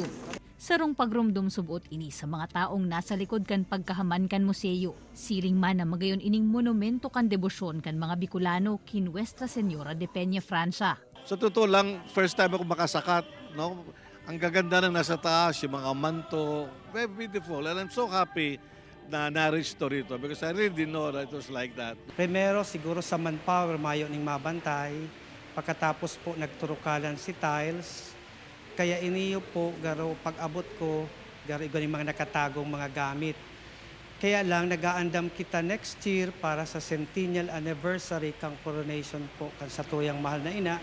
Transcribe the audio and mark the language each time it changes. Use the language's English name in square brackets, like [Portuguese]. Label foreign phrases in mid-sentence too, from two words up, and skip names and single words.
[Bikol] Sarong pagrumdum subuot ini sa mga taong nasa likod kan pagkahaman kan museo. Siring man na magayon ining monumento kan debosyon kan mga Bicolano kin Nuestra Señora de Peña Francia. [Filipino] Sa totoo lang, [English] first time [Filipino] ako makasakat, no? Ang gaganda ng nasa taas, yung mga manto, [English] very beautiful. And I'm so happy [Filipino] na na-restore ito [English] because I really didn't know that it was like that. [Bikol] Primero, siguro sa manpower, mayo ning mabantay. Pagkatapos po, nagturukalan si tiles. Kaya iniyo po, garo pag-abot ko, garo yung mga nakatagong mga gamit. Kaya lang, nag-aandam kita [English] next year [Bikol] para sa [English] centennial anniversary [Bikol] kang coronation po kan sa tuyang mahal na ina.